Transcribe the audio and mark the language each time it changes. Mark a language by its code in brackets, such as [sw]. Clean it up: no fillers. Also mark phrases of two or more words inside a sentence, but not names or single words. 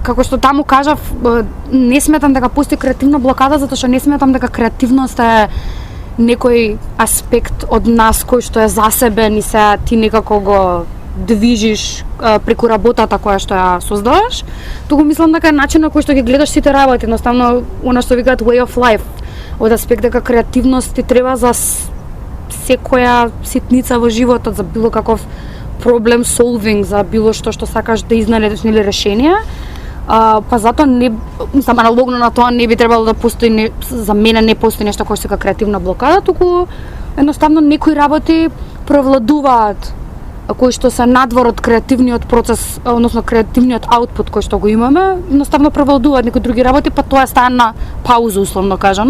[mk] како што таму кажав, не сметам дека постои креативна блокада, затоа што не сметам дека креативност е некој аспект од нас кој што е засебен и се ти некако го движиш преку работата која што ја создаваш, туку мислам дека е начин на кој што ги гледаш сите работи, едноставно она што викаат [en] way of life, [mk] од аспект дека креативност ти треба за секоја ситница во животот, за било каков [en] problem solving, [mk] за било што сакаш да изнајдеш нели решение. Па затоа не, мислам, аналогно на тоа не би требало да постои, за мене не постои нешто кој се ка креативна блокада, туку едноставно некои работи превладуваат кои што се надвор од креативниот процес, односно креативниот аутпут кој што го имаме, едноставно превладуваат некои други работи, па тоа стане на пауза условно кажано.